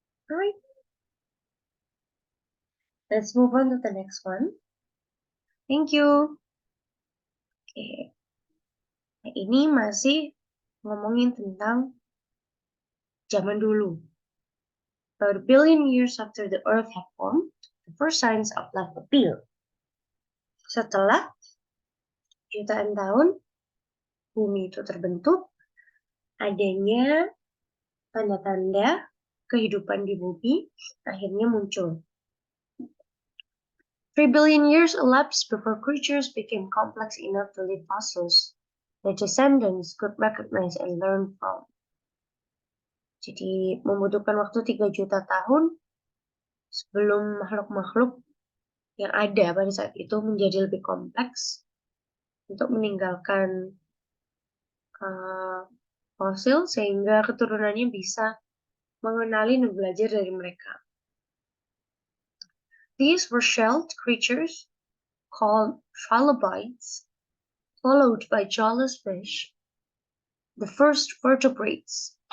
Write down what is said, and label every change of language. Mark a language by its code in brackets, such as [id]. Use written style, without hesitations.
[en] All right. Let's move on to the next one. Thank you. Okay. [id] Nah, ini masih ngomongin tentang zaman dulu. [en] About a billion years after the Earth had formed, the first signs of life appeared. [id] Setelah jutaan tahun, bumi itu terbentuk, adanya tanda-tanda kehidupan di bumi akhirnya muncul. [en] 3 billion years elapsed before creatures became complex enough to leave fossils their descendants could recognize and learn from. [id] Jadi membutuhkan waktu 3 juta tahun sebelum makhluk-makhluk yang ada pada saat itu menjadi lebih kompleks untuk meninggalkan fosil sehingga keturunannya bisa mengenali dan belajar dari mereka. [en] These were shelled creatures called trilobites, followed by jawless fish, the first vertebrates.